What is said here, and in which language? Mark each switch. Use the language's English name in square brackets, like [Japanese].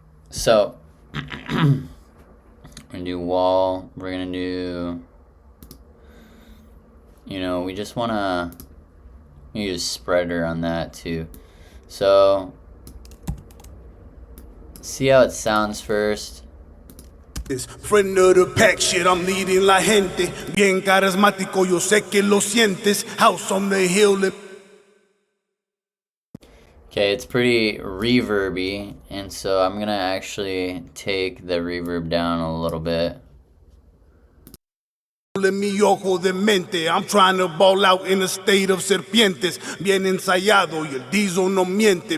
[English] So we're gonna do wall. We're gonna do, we just wanna use spreader on that too. So see how it sounds first. Friend of the pack shit, I'm leading [Spanish] la gente. Bien carismático, yo sé que lo sientes. [English] House on the hill. Okay, it's pretty reverby, and so I'm gonna actually take the reverb down a little bit. [Spanish] Mi ojo de mente. [English] I'm trying to ball out in a state of serpientes. [Spanish] Bien ensayado y el diesel no miente.